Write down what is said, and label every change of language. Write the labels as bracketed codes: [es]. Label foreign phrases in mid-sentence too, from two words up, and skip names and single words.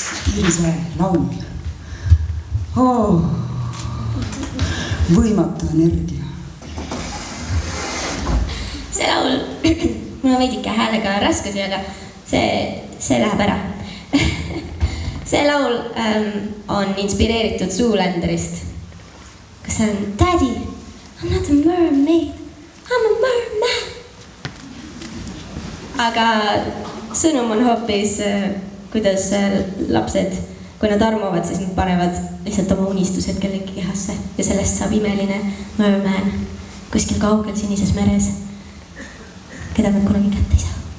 [et] Piirisväe laul. Võimatu energia. See laul, mul on veidike häälega raskusi, aga see läheb ära. See laul on inspireeritud Zoolanderist. Kas see on [en] Daddy, I'm not a mermaid, I'm a merman. [et] Aga sõnum on hoopis, kuidas lapsed, kui nad armuvad, siis nad panevad lihtsalt oma unistused kellegi kehasse ja sellest saab imeline merman kuskil kaugel sinises meres, keda nad kunagi kätte ei saa.